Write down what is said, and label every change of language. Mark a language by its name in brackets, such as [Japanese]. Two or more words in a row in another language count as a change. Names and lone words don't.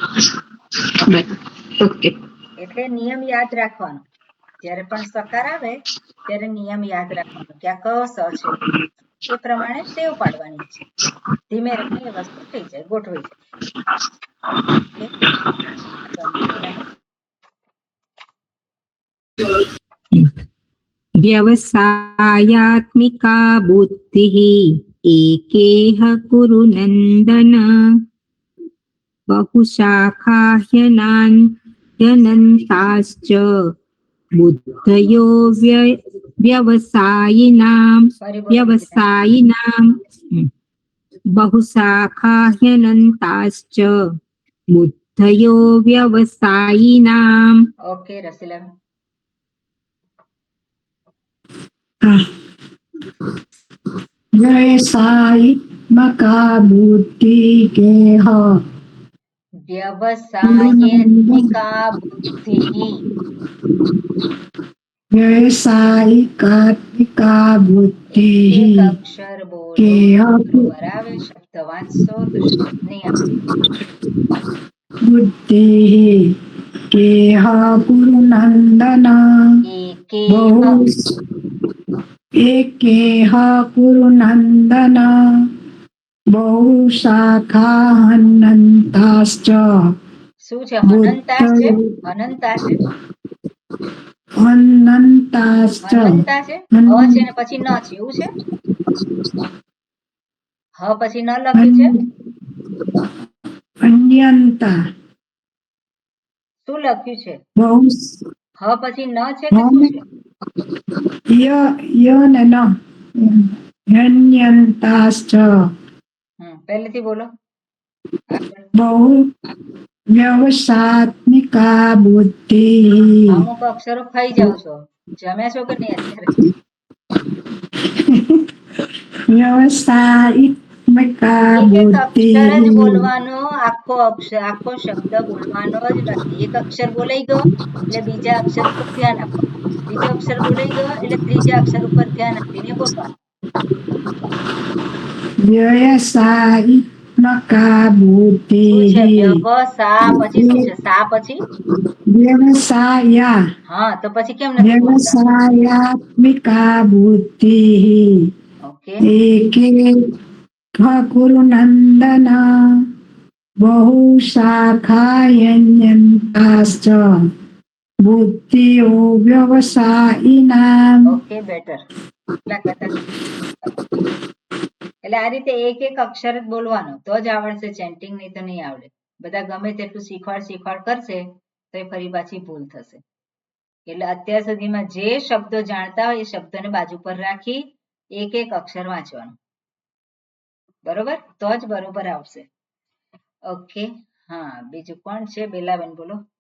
[Gujarati] ઓકે એટલે નિયમ યાદ રાખવાનો. જ્યારે પણ સકાર આવે ત્યારે નિયમ યાદ રાખવાનો કે આ ક સ છે. એ પ્રમાણે ટેવ પાડવાની છે. ધીમે રહીને એ વસ્તુ થઈ જાય, ગોઠવાઈ જાય. [Sanskrit] व्यवसायात्मिका बुद्धिः एकेह कुरु नन्दन बहुशाखा ह्यनन्ताश्च बुद्धयो व्यवसायिनां बहुशाखा ह्यनन्ताश्च बुद्धयो व्यवसायिनाम् [Gujarati] ઓકે રસીલા [Sanskrit] व्यवसायित्मका बुद्धिगेह व्यवसायित्मिका बुद्धि व्यवसायिकात्मिका [Gujarati] એક [Sanskrit] बुद्धिः [Gujarati] અક્ષર બોલો [Sanskrit] गेह [Gujarati] બરોબર આવે શબ્દ વાંચશો તો શબ્દ નહીં આવે [Sanskrit] बुद्धिः गेह कुरुनन्दन [Gujarati] એકે [Sanskrit] बहु एकेह कुरुनन्दन बहुशाखाहनन्ताश्च [Gujarati] શું છે હનંતા છે હનંતા છે [Sanskrit] हनन्ताश्च [Gujarati] હનંતા છે હ છે ને પછી ન છે એવું છે હ પછી ન લખ્યું છે [Sanskrit] अन्यन्ता [Gujarati] શું લખ્યું છે [Sanskrit] बहु [Gujarati] હ પછી ન છે કે શું છે [Sanskrit] य न अन्यन्ताश्च [Gujarati] પહેલેથી બોલો આગળ. [Sanskrit] बहु व्यवसात्मिका बुद्धिः [Gujarati] અમુક અક્ષરો ખાઈ જાવ છો જમ્યા છો કે નહીં અત્યારે [Sanskrit] व्यवसायित्मिका [Gujarati] એક એક અક્ષર જ [Sanskrit] बुद्धिः [Gujarati] બોલવાનો આખો શબ્દ બોલવાનો જ નથી એક અક્ષર બોલાઈ ગયો એટલે બીજા અક્ષર ઉપર ધ્યાન આપવાનું બીજો અક્ષર બોલાઈ ગયો એટલે ત્રીજા અક્ષર ઉપર ધ્યાન આપીને બોલવાનું [Sanskrit] व्यवसायित्मिका [Gujarati] શું છે [Sanskrit] बुद्धिः [Gujarati] વ્યવસા પછી શું છે સા પછી [Sanskrit] व्यवसाया [Gujarati] હા તો પછી કેમ નથી બોલતા [Sanskrit] व्यवसायात्मिका बुद्धिः [Gujarati] ઓકે [Sanskrit] एके कुरुनन्दन बहुशाखायन्यन्ताश्च बुद्धियो व्यवसायिनाम् [Gujarati] ઓકે બેટર એટલા કરતા એટલે આ રીતે એક એક અક્ષર જ બોલવાનો તો જ આવડશે ચેન્ટિંગ નહીં તો નહીં આવડે બધા ગમે તેટલું શીખવાડ કરશે તો એ ફરી પાછી ભૂલ થશે એટલે અત્યાર સુધીમાં જે શબ્દો જાણતા હોય એ શબ્દોને બાજુ પર રાખી એક એક અક્ષર વાંચવાનું બરોબર તો જ બરોબર આવશે ઓકે હા બીજું કોણ છે બેલાબેન બોલો